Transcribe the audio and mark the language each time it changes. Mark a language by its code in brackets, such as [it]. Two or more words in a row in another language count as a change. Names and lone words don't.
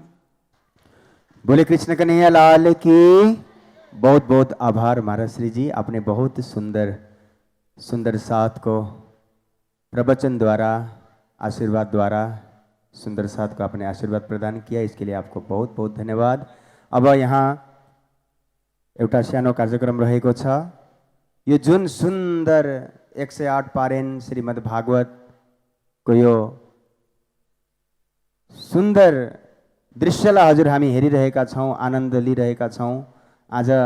[hi] बोले कृष्ण कन्हैया लाल की। बहुत बहुत आभार महाराज श्री जी, आपने बहुत सुंदर सुंदर साथ को प्रवचन द्वारा, आशीर्वाद द्वारा सुंदर साथ को आपने आशीर्वाद प्रदान किया, इसके लिए आपको बहुत बहुत धन्यवाद। [ne] अब यहाँ एउटा सानो कार्यक्रम रहेको छ। यो जुन सुंदर 108 पारेन श्रीमद् भागवत को यो सुंदर दृश्यलाई हजुर हामी हेरिरहेका छौँ, आनन्द लिइरहेका छौँ।